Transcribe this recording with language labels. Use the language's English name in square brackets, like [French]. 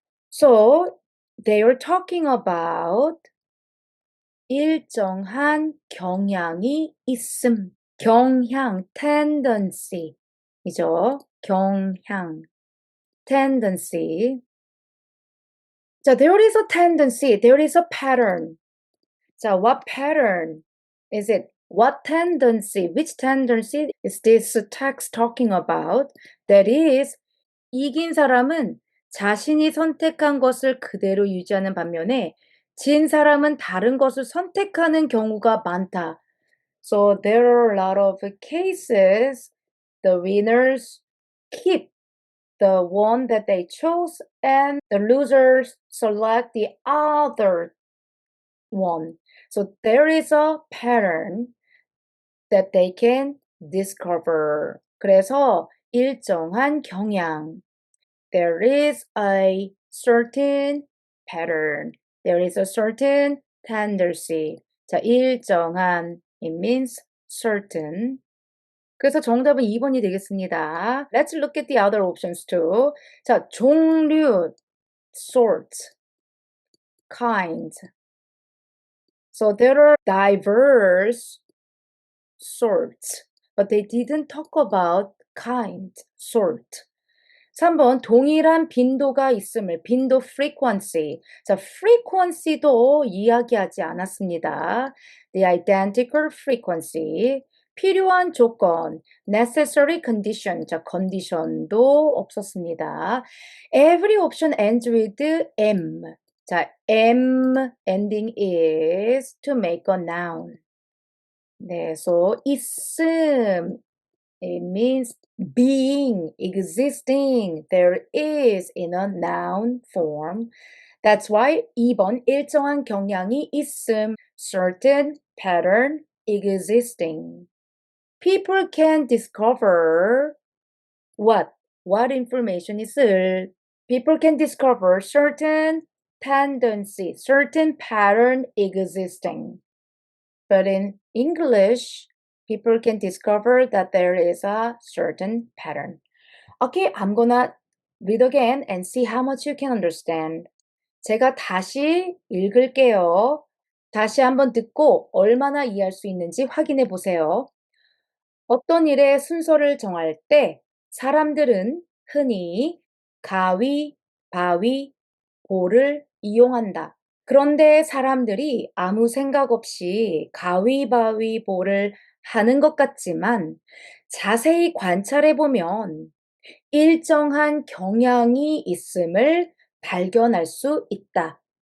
[English] So they are talking about [Korean] 일정한 경향이 있음. 경향, tendency 이죠. [English] 경향, tendency. 자, there is a tendency, there is a pattern. 자, what pattern is it? What tendency, which tendency is this text talking about? That is, [Korean] 이긴 사람은 자신이 선택한 것을 그대로 유지하는 반면에 진 사람은 다른 것을 선택하는 경우가 많다. [English] So there are a lot of cases the winners keep the one that they chose and the losers select the other one. So there is a pattern that they can discover. [Korean] 그래서 일정한 경향. [English] There is a certain pattern. There is a certain tendency. 자, 일정한. It means certain. [Korean] 그래서 정답은 2번이 되겠습니다. [English] Let's look at the other options too. 자, 종류, sort, kind. So there are diverse sorts, but they didn't talk about kind, sort. [Korean] 3번 동일한 빈도가 있음을 빈도 frequency. 자, frequency도 이야기하지 않았습니다. [English] The identical frequency. [Korean] 필요한 조건, [English] necessary condition. [Korean] 자, condition도 없었습니다. [English] Every option ends with M. 자, M ending is to make a noun. [Korean] 네, [English] so [Korean] 있음. [English] It means being, existing. There is in a noun form. That's why [Korean] 2번 일정한 경향이 있음. [English] Certain pattern existing. People can discover what? What information 있을? People can discover certain tendency, certain pattern existing. But in English, people can discover that there is a certain pattern. Okay, I'm gonna read again and see how much you can understand. [Korean] 제가 다시 읽을게요. 다시 한번 듣고 얼마나 이해할 수 있는지 확인해 보세요. 어떤 일의 순서를 정할 때 사람들은 흔히 가위, 바위, 보를 이용한다. 그런데 사람들이 아무 생각 없이 가위바위보를 하는 것 같지만 자세히 관찰해 보면 일정한 경향이 있음을 발견할 수 있다.